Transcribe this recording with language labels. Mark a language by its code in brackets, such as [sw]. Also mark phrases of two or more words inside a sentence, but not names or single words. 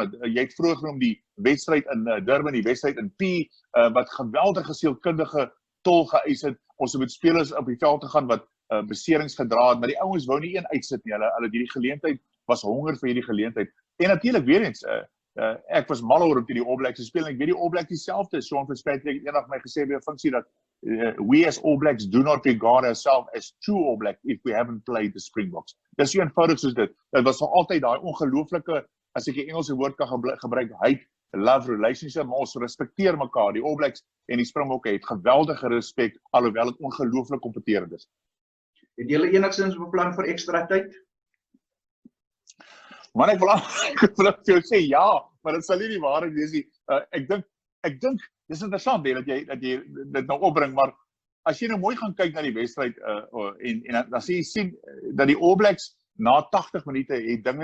[af] het, jy het vroeër genoem die wedstryd in Durban, die wedstryd in P, wat geweldige sielkundige tol geëis het, ons het met spelers op die veld te gaan wat beserings gedra het, maar die ouens wou nie een uitsit nie, hulle hierdie geleentheid, was honger vir hierdie geleentheid, en natuurlik weer eens, ek was mal oor op die All Blacks speel, en ek weet die All Blacks dieselfde, Sean Fitzpatrick het eendag my gesê by 'n funksie dat [en] we as All Blacks do not regard ourselves as true All Blacks if we haven't played the Springboks. [af] Dis so eenvoudig soos dit. Dit was nog altyd daai ongelooflike, as ek die Engelse woord kan gebruik, [en] hate, love relationship, [af] maar ons respekteer mekaar. Die All Blacks en die Springbokke het geweldige respek, alhoewel dit ongelooflik kompeterend is. Het julle enigstens beplan vir ekstra tyd? Man, ek wil vir jou sê ja, maar dit sal nie die waarheid wees nie. Ek dink, dis interessant dat jy dit nou opbring, maar as jy nou mooi gaan kyk na die wedstryd en dan sien dat die All Blacks na 80 minute het dinge